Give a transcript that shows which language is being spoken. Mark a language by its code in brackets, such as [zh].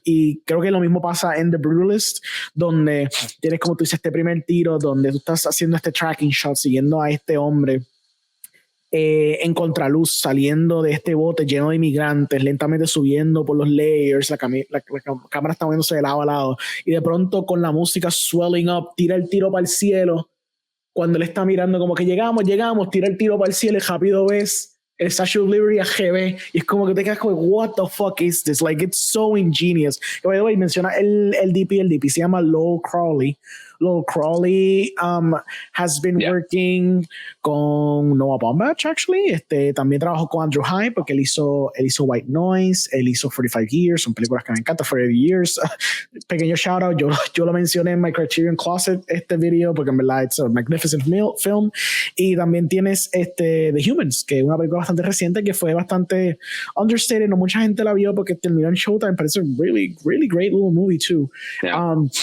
[es] Y creo que lo mismo pasa en The Brutalist, donde tienes, como tú dices, este primer tiro donde tú estás haciendo este tracking shot siguiendo a este hombre en contraluz, saliendo de este bote lleno de inmigrantes, lentamente subiendo por los layers, la cámara está moviéndose de lado a lado, y de pronto con la música swelling up, tira el tiro para el cielo, cuando él está mirando como que llegamos, tira el tiro para el cielo y rápido ves el Statue of Liberty a GB, y es como que te quedas como, [en] what the fuck is this? Like, it's so ingenious. [es] Y [en] by the way, [es] menciona el DP se llama Lowell Crawley. [en] Lowell Crawley has been working con Noah Baumbach, actually. [es] También trabajó con Andrew Hyde porque él hizo White Noise, él hizo 45 Years, son películas que me encantan, 45 Years. Pequeño shout out, yo lo mencioné en my Criterion Closet, este video, porque en verdad [en] it's a magnificent film. [es] Y también tienes The Humans, que es una película bastante reciente que fue bastante understated, no mucha gente la vio porque terminó en Showtime, pero es un [en] really, really great little movie too. Yeah.